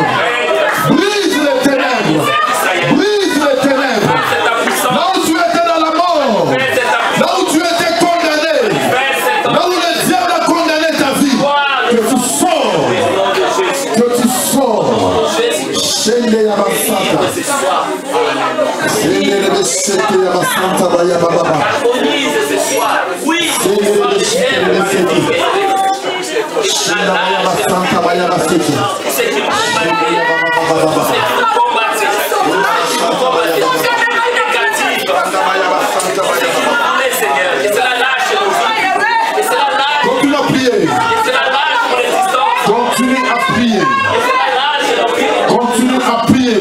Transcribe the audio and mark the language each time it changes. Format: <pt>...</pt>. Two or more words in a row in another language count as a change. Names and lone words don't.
<fr>Brise les ténèbres. Brise les ténèbres. Là où tu étais dans la mort. Là où tu étais condamné. Là où le diable a condamné ta vie. Que tu sors. Que tu sors. Shende Yabasata. Shende Yabaseki Yabasanta Baya Baba. Santa Baya Baseki. Continue à prier. Continue à prier. Continue à prier.</fr>